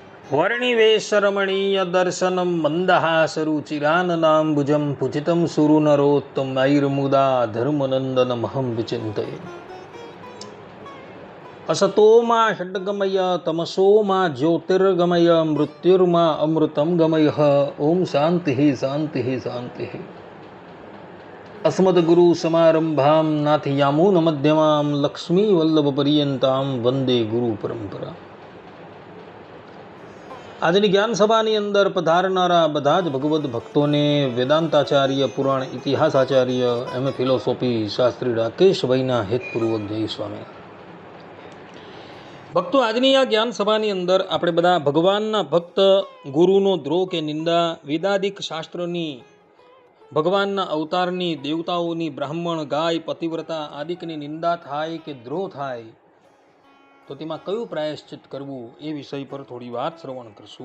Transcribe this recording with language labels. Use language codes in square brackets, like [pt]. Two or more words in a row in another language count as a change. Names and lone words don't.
[sa] वर्णिवेशरमणीय दर्शनम मंदहासरुचिराननांबुजम पूजितम सुरुनरोत्तमैर्मुदा धर्मनंदनमहं विचिंतये. असतोमा षड्गमय तमसोमा ज्योतिर्गमय मृत्युर्मा अमृतं गमय. ओम शांति शांति शांति. अस्मद्गुरु समारंभां नाथयामून मध्यमां लक्ष्मी वल्लभ पर्यंतां वंदे गुरु परंपरा. [gu] આજની જ્ઞાન સભાની અંદર પધારનારા બધા જ ભગવદ્ ભક્તોને વેદાંતાચાર્ય, પુરાણ ઇતિહાસાચાર્ય, એમએ ફિલોસોફી શાસ્ત્રી રાકેશભાઈના હેતપૂર્વક જય સ્વામી. ભક્તો, આજની આ જ્ઞાન સભાની અંદર આપણે બધા ભગવાનના ભક્ત ગુરુનો દ્રોહ કે નિંદા, વેદાદિક શાસ્ત્રોની, ભગવાનના અવતારની, દેવતાઓની, બ્રાહ્મણ, ગાય, પતિવ્રતા આદિકની નિંદા થાય કે દ્રોહ થાય તો તેમાં કયું પ્રાયશ્ચિત કરવું એ વિષય પર થોડી વાત શ્રવણ કરશું.